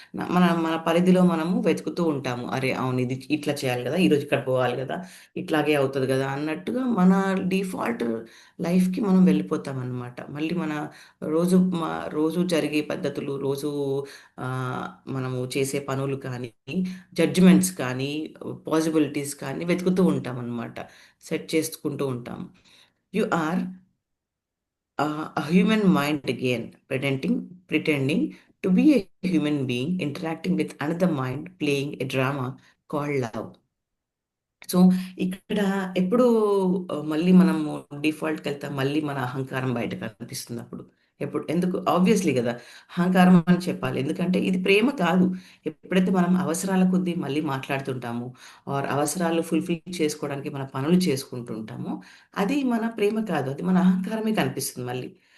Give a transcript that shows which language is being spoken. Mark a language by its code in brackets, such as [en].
[te] మన మన పరిధిలో మనము వెతుకుతూ ఉంటాము. అరే అవును, ఇది ఇట్లా చేయాలి కదా, ఈరోజు ఇక్కడ పోవాలి కదా, ఇట్లాగే అవుతుంది కదా అన్నట్టుగా మన డిఫాల్ట్ లైఫ్కి మనం వెళ్ళిపోతాం అన్నమాట. మళ్ళీ మన రోజు జరిగే పద్ధతులు, రోజు ఆ, మనము చేసే పనులు కానీ, జడ్జిమెంట్స్ కానీ, పాసిబిలిటీస్ కానీ వెతుకుతూ ఉంటాం అన్నమాట. సెట్ చేసుకుంటూ ఉంటాం. [en] You are a human mind again, pretending to be a human being, interacting with another mind, playing a drama called love. [te] So ఇక్కడ ఎప్పుడు మళ్ళీ మనము డిఫాల్ట్కి వెళ్తాం, మళ్ళీ మన అహంకారం బయట కనిపిస్తుంది అప్పుడు. ఎందుకు ఆబ్వియస్లీ కదా, అహంకారం అని చెప్పాలి. ఎందుకంటే ఇది ప్రేమ కాదు. ఎప్పుడైతే మనం అవసరాల కొద్దీ మళ్ళీ మాట్లాడుతుంటామో, ఆర్ అవసరాలు ఫుల్ఫిల్ చేసుకోవడానికి మన పనులు చేసుకుంటుంటామో, అది మన ప్రేమ కాదు, అది మన అహంకారమే కనిపిస్తుంది మళ్ళీ.